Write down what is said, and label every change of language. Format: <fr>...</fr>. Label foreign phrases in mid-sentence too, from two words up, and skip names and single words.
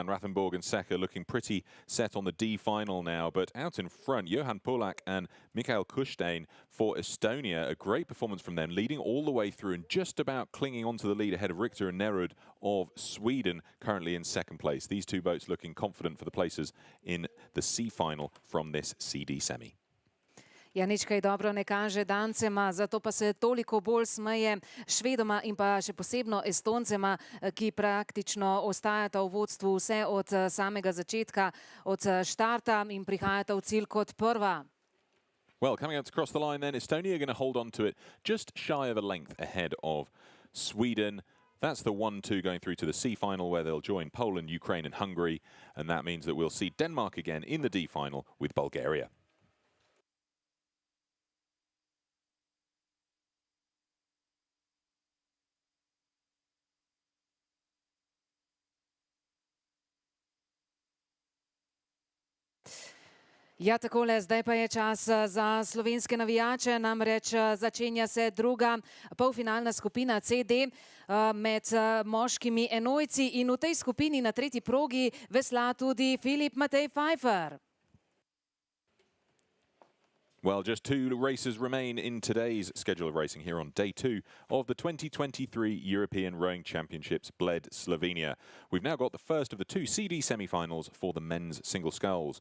<en>Rathenborg and Secker looking pretty set on the D final now, but out in front, Johan Polak and Mikael Kushtin for Estonia. A great performance from them, leading all the way through and just about clinging onto the lead ahead of Richter and Nerud of Sweden, currently in second place. These two boats looking confident for the places in the C final from this CD semi.</en> <sl>Ja, nič kaj dobro ne kaže Dancema, zato pa se toliko bolj smeje Švedoma in pa še posebno Estoncema, ki praktično ostajata v vodstvu vse od samega začetka, od štarta, in prihajata v cilj kot prva.</sl> <en>Well, coming out across the line then, Estonia are going to hold on to it just shy of a length ahead of Sweden. That's the 1-2 going through to the C final, where they'll join Poland, Ukraine and Hungary, and that means that we'll see Denmark again in the D final with Bulgaria.</en> <sl>Ja, takole, zdaj pa je čas za slovenske navijače, namreč začenja se druga polfinalna skupina CD med moškimi enojci, in v tej skupini na tretji progi vesla tudi Filip Matej Pfeiffer.</sl> <en>Well, just 2 races remain in today's schedule of racing here on day 2 of the 2023 European Rowing Championships, Bled, Slovenia. We've now got the first of the 2 CD semi-finals for the men's single sculls.</en>